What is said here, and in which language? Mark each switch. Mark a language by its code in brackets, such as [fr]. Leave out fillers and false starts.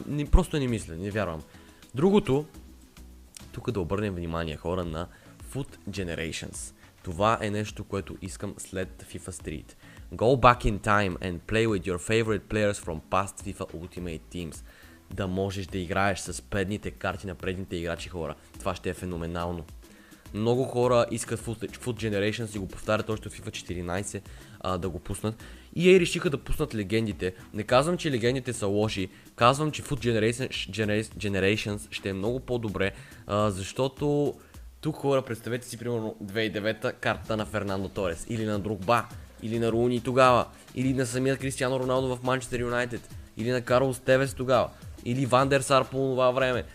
[bg] Просто не мисля, не вярвам. Другото, тук да обърнем внимание, хора, на Foot Generations. Това е нещо, което искам след FIFA Street. [en] Go back in time and play with your favorite players from past FIFA Ultimate Teams. [bg] Да можеш да играеш с предните карти на предните играчи, хора. Това ще е феноменално. Много хора искат Foot Generations и го повтарят още от FIFA 14 да го пуснат. И решиха да пуснат легендите. Не казвам, че легендите са лоши. Казвам, че Foot Generations ще е много по-добре, защото тук, хора, представете си примерно 2009 картата на Фернандо Торес, или на Дрогба, или на Руни тогава, или на самия Кристиано Роналдо в Манчестър Юнайтед, или на Карлос Тевес тогава, или Ван дер Сар по това време.